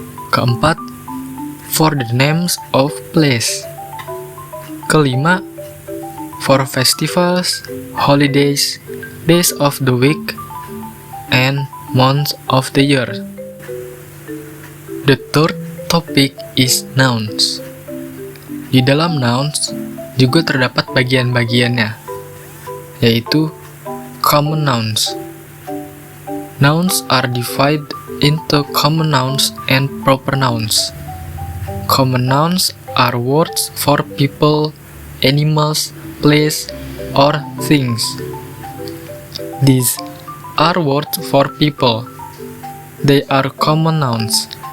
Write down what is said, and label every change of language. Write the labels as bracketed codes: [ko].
[id] Keempat, [en] for the names of place. [id] Kelima, [en] for festivals, holidays, days of the week, and months of the year. The third topic is nouns. [id] Di dalam nouns juga terdapat bagian-bagiannya, yaitu common nouns. [en] Nouns are divided into common nouns and proper nouns. Common nouns are words for people, animals, place, or things. These are words for people. They are common nouns.